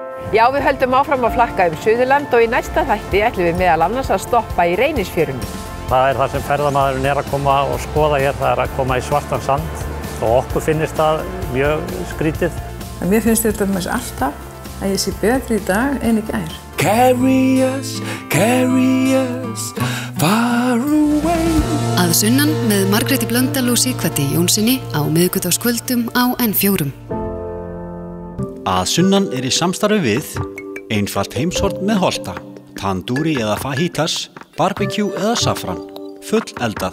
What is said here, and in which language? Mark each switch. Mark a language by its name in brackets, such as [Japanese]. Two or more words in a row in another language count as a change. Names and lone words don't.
[Icelandic] Já, við höldum áfram að flakka Suðurland og í næsta þætti ætlum við meðal annars að stoppa í Reynisfjörunni. Það það sem ferðamaðurinn að koma og skoða hér, það að koma í svartan sand og okkur finnst það mjög skrítið. Mér finnst þetta alltaf að ég sé betri í dag en í gær. [English] Carry us far away. [Icelandic] Að sunnan með Margréti Blöndal og Sighvati Jónssoni á miðvikudagskvöldum á N4. Að sunnan í samstarfi við einfalt heimshorn með Holta, tandúri eða fajitas, barbecue eða safran, full eldað.